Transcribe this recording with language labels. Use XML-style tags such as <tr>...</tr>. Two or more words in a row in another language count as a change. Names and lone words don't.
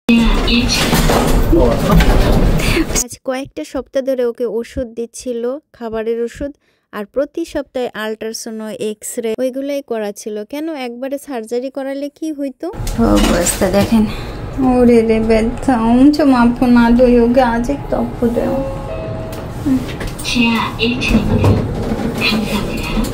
<bn>আজ কয়েকটা সপ্তাহ ধরে ওকে ওষুধ দিচ্ছিল, খাবারের ওষুধ, আর প্রতি সপ্তাহে আল্ট্রাসাউন্ড, এক্স-রে ওইগুলাই করা ছিল। কেন একবারে সার্জারি করালে কি হইতো? অবস্থা দেখেন। ওরে রে ব্যথা,</bn> <ko>엄청 아프나도 여기 아직도 아프대요. 지하 1층입니다. 감사합니다.</ko>